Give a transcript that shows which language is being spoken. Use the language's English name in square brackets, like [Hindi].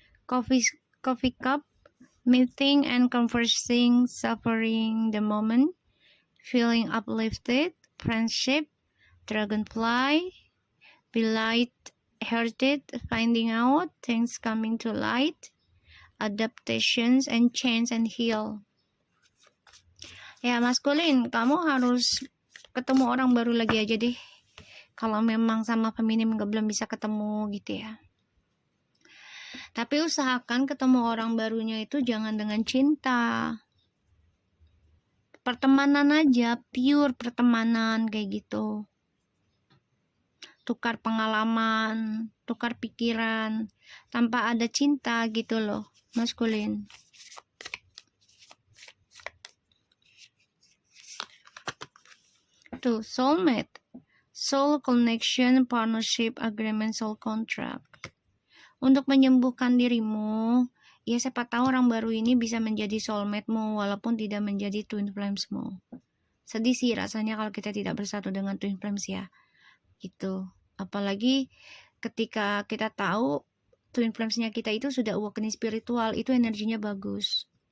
[English] Coffee cup, meeting and conversing, suffering the moment, feeling uplifted, friendship, dragonfly, be light-hearted, finding out, things coming to light, adaptations and change and heal. [Indonesian] Ya maskulin, kamu harus ketemu orang baru lagi aja deh. Kalau memang sama feminim belum bisa ketemu gitu ya. Tapi usahakan ketemu orang barunya itu jangan dengan cinta. Pertemanan aja, pure pertemanan kayak gitu. Tukar pengalaman, tukar pikiran, tanpa ada cinta gitu loh, maskulin. [English] Tuh, soulmate, soul connection, partnership, agreement, soul contract. [Indonesian] Untuk menyembuhkan dirimu, ya siapa tahu orang baru ini bisa menjadi soulmate-mu walaupun tidak menjadi twin flames-mu. Sedih sih rasanya kalau kita tidak bersatu dengan twin flames ya. Gitu. Apalagi ketika kita tahu twin flames-nya kita itu sudah awakening spiritual, itu energinya bagus.